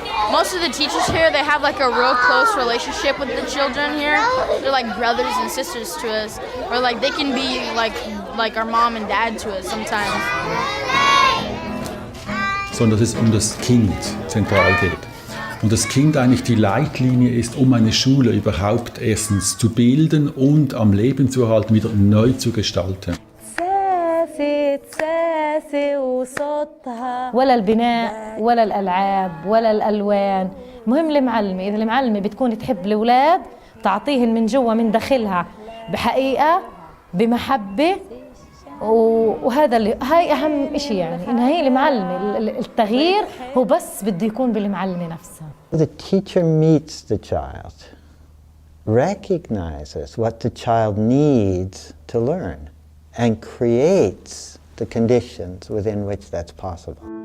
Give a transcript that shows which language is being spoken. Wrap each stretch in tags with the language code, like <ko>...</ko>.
<en>Most of the teachers here, they have like a real close relationship with the children here. They're like brothers and sisters to us. Or like they can be like like our mom and dad to us sometimes.</en> <de>Sondern dass es um das Kind zentral geht. Und das Kind eigentlich die Leitlinie ist, um eine Schule überhaupt erstens zu bilden und am Leben zu erhalten, wieder neu zu gestalten.</de> <ar>ولا البناء ولا الألعاب ولا الألوان. مهم المعلمة، إذا المعلمة بتكون تحب الأولاد تعطيهن من جوا من داخلها بحقيقة بمحبة، وهذا اللي هاي أهم إشي، يعني إن هي المعلمة. التغيير هو بس بده يكون بالمعلمة نفسها.</ar> <en>The teacher meets the child, recognizes what the child needs to learn, and creates the conditions within which that's possible.</en>